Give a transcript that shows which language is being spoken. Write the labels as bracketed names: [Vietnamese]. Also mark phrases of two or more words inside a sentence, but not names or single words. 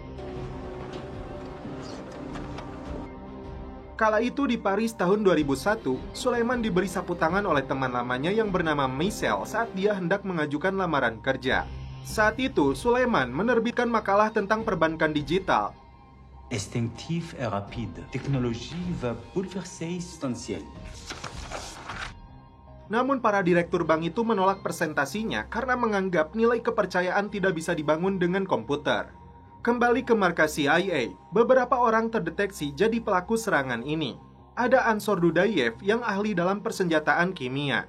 [Indonesian] Kala itu di Paris tahun 2001, Sulaiman diberi sapu tangan oleh teman lamanya yang bernama Michel saat dia hendak mengajukan lamaran kerja. Saat itu, Sulaiman menerbitkan makalah tentang perbankan digital. [French] Instinctif et rapide. Technologie va bouleverser substantiel. [Indonesian] Namun para direktur bank itu menolak presentasinya karena menganggap nilai kepercayaan tidak bisa dibangun dengan komputer. Kembali ke markas CIA, beberapa orang terdeteksi jadi pelaku serangan ini. Ada Ansor Dudayev yang ahli dalam persenjataan kimia.